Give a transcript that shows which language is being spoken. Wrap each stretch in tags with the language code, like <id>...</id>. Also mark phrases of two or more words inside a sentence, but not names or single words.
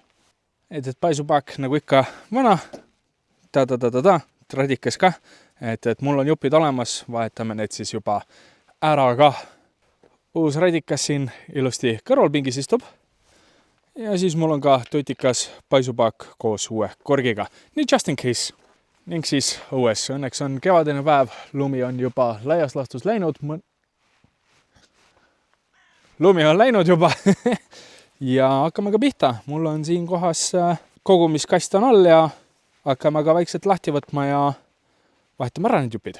<et>Et paisupaak nagu ikka vana, radikas ka, et mul on jupid olemas, vahetame need siis juba ära ka. Uus radikas siin ilusti kõrvalpingis istub ja siis mul on ka tutikas paisupaak koos uue korgiga, nii</et> <en>just in case.</en> <et>Ning siis õues, õnneks on kevadine päev, lumi on juba laias laastus läinud. Lumi on läinud juba ja hakkame ka pihta. Mul on siin kohas kogumiskast on all ja hakkame ka vaikselt lahti võtma ja vahetame ära need jupid.</et>